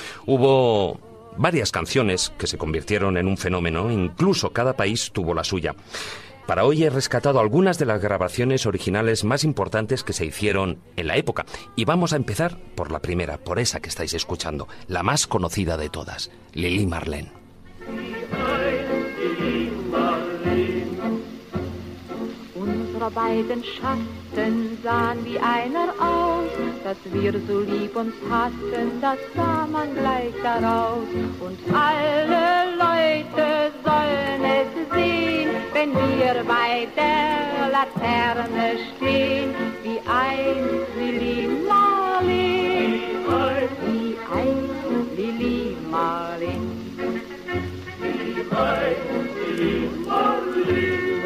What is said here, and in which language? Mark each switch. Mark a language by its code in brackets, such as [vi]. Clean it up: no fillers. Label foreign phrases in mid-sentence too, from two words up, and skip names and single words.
[es] Hubo varias canciones que se convirtieron en un fenómeno, incluso cada país tuvo la suya. Para hoy he rescatado algunas de las grabaciones originales más importantes que se hicieron en la época. Y vamos a empezar por la primera, por esa que estáis escuchando, la más conocida de todas, Lili Marleen. [de] Unsere beiden Schatten sahen wie einer aus, dass wir so lieb uns hatten, das sah man gleich daraus. Und alle Leute sollen es sehen, wenn wir bei der Laterne stehen, wie einst Lili Marleen, wie einst Lili Marleen, wie einst Lili Marleen.